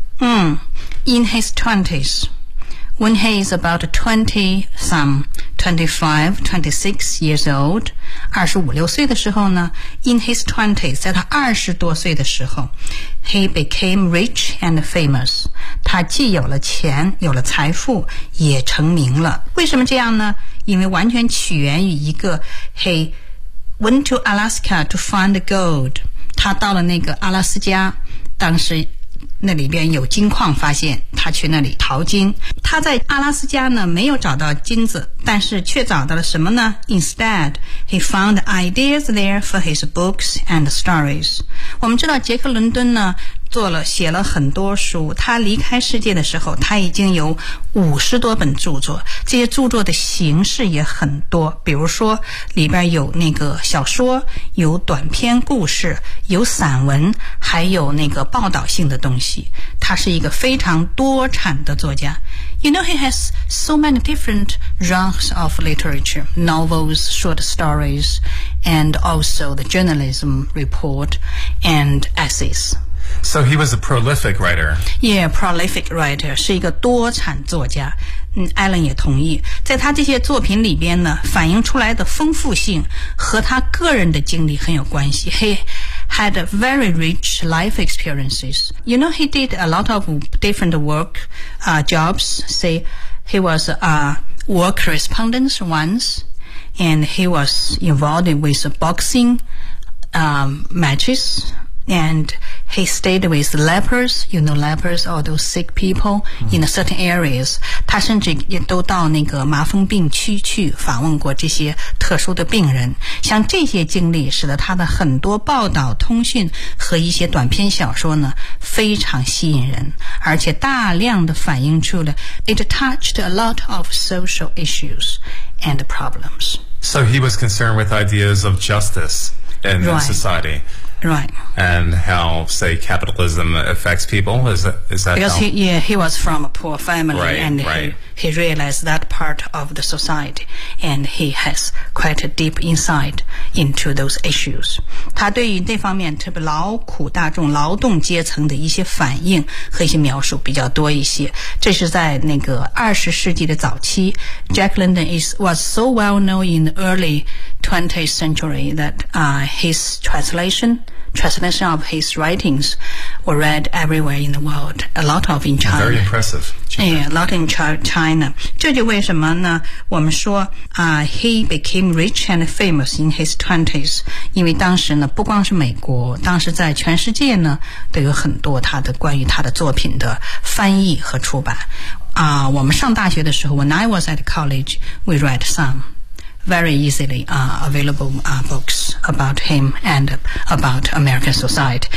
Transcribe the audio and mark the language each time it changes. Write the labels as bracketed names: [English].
[English] In his 20s. When he is about 25, 26 years old, [Chinese] 25, 26岁的时候呢 [English] in his 20s, [Chinese] 在他20多岁的时候 [English] he became rich and famous. [Chinese] 他既有了钱有了财富也成名了。为什么这样呢因为完全起源于一个 [English] he went to Alaska to find gold. [Chinese] 他到了那个阿拉斯加当时那里边有金矿发现他去那里淘金他在阿拉斯加呢没有找到金子但是却找到了什么呢 [English] Instead, he found ideas there for his books and stories [Chinese] 我们知道杰克伦敦呢做了写了很多书，他离开世界的时候他已经有50多本著作，这些著作的形式也很多，比如说里边有那个小说，有短篇故事，有散文，还有那个报道性的东西，他是一个非常多产的作家。 [English] You know, he has so many different genres of literature, novels, short stories, and also the journalism report and essays. So he was a prolific writer. Yeah, prolific writer, [Chinese] 是一个多产作家。 Alan 也同意，在他这些作品里边呢，反映出来的丰富性和他个人的经历很有关系。 [English] He had very rich life experiences. You know, he did a lot of different work, jobs. Say, he was a war correspondent once, and he was involved with boxing, matches. And he stayed with lepers, you know, lepers, all those sick people in certain areas. [Chinese] 他甚至也都到那个麻风病区去访问过这些特殊的病人。像这些经历使得他的很多报道、通讯和一些短篇小说呢非常吸引人，而且大量的反映出了 [English] it touched a lot of social issues and problems. So he was concerned with ideas of justice in right. society. Right. And how, say, capitalism affects people? Is that Because he was from a poor family, right, and right. he realized that part of the society, and he has quite a deep insight into those issues. [Chinese] 他对于这方面特别劳苦大众、劳动阶层的一些反应和一些描述比较多一些。这是在那个20世纪的早期。 [English] Jack London was so well known in the early 20th century that his translation of his writings were read everywhere in the world. A lot of in China. Very impressive. Yeah, a lot in China. [Chinese] 这就为什么呢？我们说 [English] he became rich and famous in his 20s. [Chinese] 因为当时呢，不光是美国，当时在全世界呢，都有很多他的关于他的作品的翻译和出版。我们上大学的时候 [English] ，when I was at college, we read some. Very easily available books about him and about American society.